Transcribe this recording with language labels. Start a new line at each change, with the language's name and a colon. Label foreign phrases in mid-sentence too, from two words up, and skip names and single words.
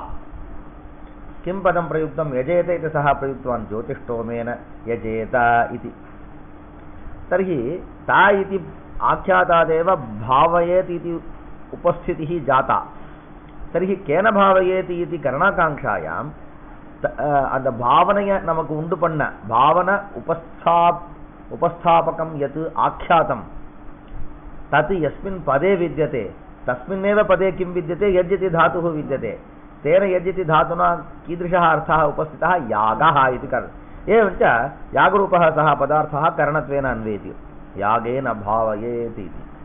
Sanskrit: किं पदं प्रयुक्तं? यजेत इति सः प्रयुक्तवान्, ज्योतिष्टोमेन यजेत इति। तर्हि ता इति आख्यातादेव भावयेत् इति उपस्थितिः जाता। तर्हि केन भावयेत् इति करणाकाङ्क्षायां
Tamil: அந்த பாவனையை நமக்கு உண்டு பண்ண பாவன உபஸ்தாபகம்
Sanskrit: யத் ஆख्यातं तत् यस्मिन् पदे विद्यते तस्मिन्नेव पदे किं विद्यते? यज् इति धातुः विद्यते। तेन यज् इति धातुना कीदृशः अर्थः उपस्थितः? यागः इति एवञ्च यागरूपः सः पदार्थः करणत्वेन अन्वेति, यागेन भावयेत् इति।